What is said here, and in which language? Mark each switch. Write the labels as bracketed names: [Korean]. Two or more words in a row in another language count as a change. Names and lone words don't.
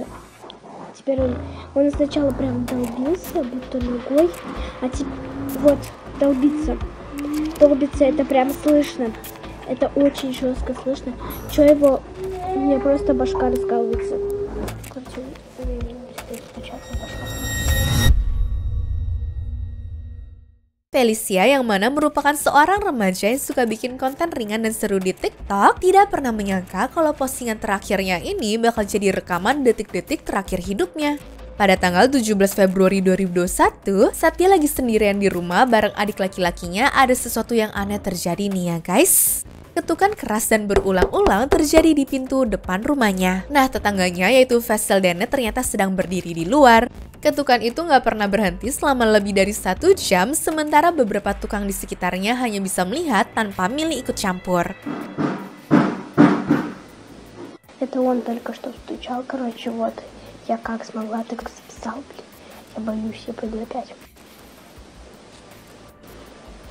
[Russian] Теперь он сначала прям долбился, будто ногой. А теперь вот, долбится. Долбится, это прям слышно. Это очень жестко слышно. Чё его... У меня просто башка раскалывается. Короче, стучаться башка. [Indonesian] Felicia yang mana merupakan seorang remaja yang suka bikin konten ringan dan seru di TikTok tidak pernah menyangka kalau postingan terakhirnya ini bakal jadi rekaman detik-detik terakhir hidupnya. Pada tanggal 17 Februari 2021, saat dia lagi sendirian di rumah bareng adik laki-lakinya, ada sesuatu yang aneh terjadi nih ya guys. Ketukan keras dan berulang-ulang terjadi di pintu depan rumahnya. Nah tetangganya yaitu Faisal Dene ternyata sedang berdiri di luar. Ketukan itu nggak pernah berhenti selama lebih dari 1 jam, sementara beberapa tukang di sekitarnya hanya bisa melihat tanpa Mili ikut campur. [Russian] Это он только что стучал, короче, вот. Я как смогла, так записал, блин. Я боюсь, я пойду опять.